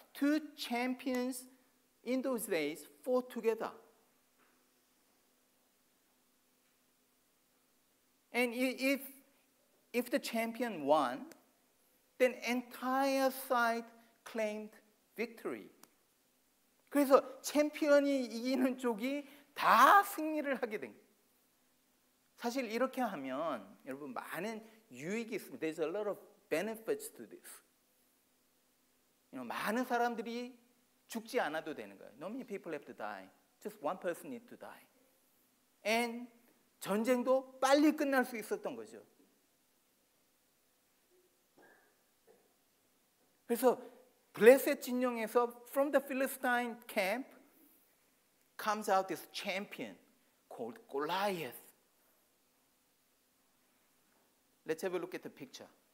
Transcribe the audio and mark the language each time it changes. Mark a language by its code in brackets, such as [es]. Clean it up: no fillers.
[en] Two champions in those days fought together. And if the champion won, then entire side claimed victory. [ko] 그래서 챔피언이 이기는 쪽이 다 승리를 하게 된 거예요. 사실 이렇게 하면 여러분 많은 유익이 있습니다. [en] There's a lot of benefits to this. [ko] 많은 사람들이 죽지 않아도 되는 거예요. [en] Not many people have to die. Just one person needs to die. [ko] And 전쟁도 빨리 끝날 수 있었던 거죠. 그래서 블레셋 진영에서 [en] from the Philistine camp comes out this champion called Goliath. Let's have a look at the picture.